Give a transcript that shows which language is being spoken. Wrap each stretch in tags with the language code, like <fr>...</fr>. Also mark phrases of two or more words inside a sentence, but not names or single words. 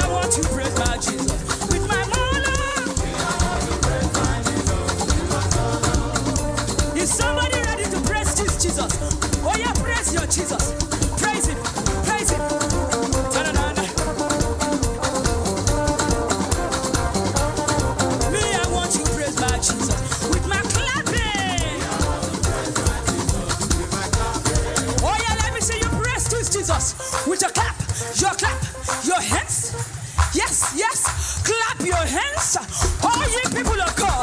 <en>want to praise my Jesus with my mother. Is somebody ready to praise this Jesus? Oh yeah, praise your Jesus. Praise him. Praise him. Ta-da-da-da. Me, I want to praise my Jesus with my clapping. Oh yeah, let me see you praise this Jesus with your clap, your hands. Yes, yes, clap your hands. All ye people of God.</en>